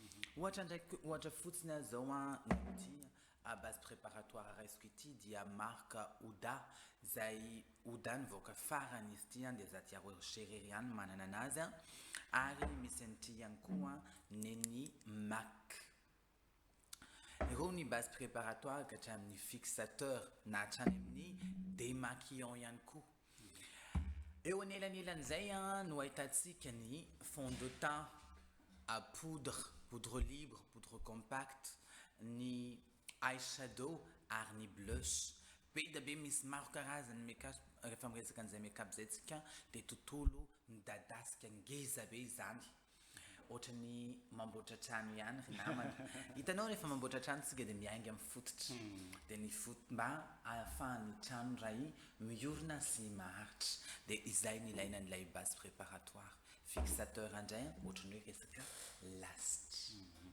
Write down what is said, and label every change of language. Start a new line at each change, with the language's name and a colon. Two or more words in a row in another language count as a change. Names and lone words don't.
Malagasy: ohatra fotsiny zao ny
French: base préparatoire
Malagasy: raisiko ity dia marque Ouda zay Ouda nivoaka farany izy ity dia Zatia Rocher ihany manana anazy ary misy an'ity ihany koa neny MAC ireo ny
French: base préparatoire
Malagasy: ka hatramin'ny fixateur na hatrany amin'ny démaquillant ihany koa eo anelanelan'izay no ahitantsika ny
French: fond de teint poudre libre poudre compacte
Malagasy: ny eyeshadow ary ny blush be da be misy maro karazany make-up rehefa miresaka an'izay make-up zay tsika dia tontolo nidadasika ngeza be izany ohatra ny mamboatra trano ihany namana hitanao rehefa mamboatra trano tsika dia miainga amin'ny fototra dia ny mba ahafahan'ny trano ray miorina sy maharitra dia izay ny ilaina n'ilay
French: base préparatoire fixateur
Malagasy: andray ohatra ny hoe resaka lasitra